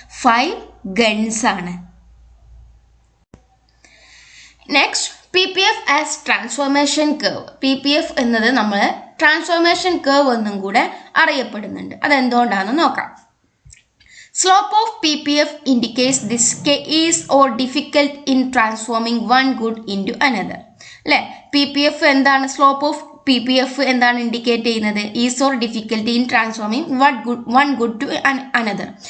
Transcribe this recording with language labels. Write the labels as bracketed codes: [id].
[ml] 5 guns ആണ്. [en] Next, PPF as transformation curve. [ml] PPF എന്നത് നമ്മൾ ട്രാൻസ്ഫോർമേഷൻ കർവ് എന്നും കൂടെ അറിയപ്പെടുന്നുണ്ട്. അതെന്തുകൊണ്ടാണെന്ന് നോക്കാം. [en] Slope of PPF indicates this is or difficult in transforming one good into another. [ml] അല്ലേ? PPF എന്താണ്? സ്ലോപ്പ് ഓഫ് PPF എന്താണ് ഇൻഡിക്കേറ്റ് ചെയ്യുന്നത്? [en] Is or difficulty in transforming one good to another.